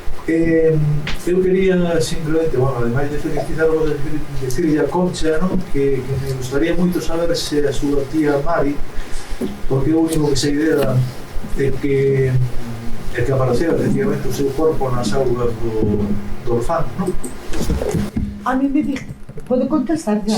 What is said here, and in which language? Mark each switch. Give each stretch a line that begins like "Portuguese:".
Galician: Eu quería simplemente, bueno, ademais de felicitarlo, decirle a Concha, ¿no? que me gustaría moito saber se a súa tía Mari, porque o único que sei dela é que e que apareceu efectivamente o seu corpo nas augas do orfano, non?
Spanish: A mí me dijo, ¿puedo contestar ya?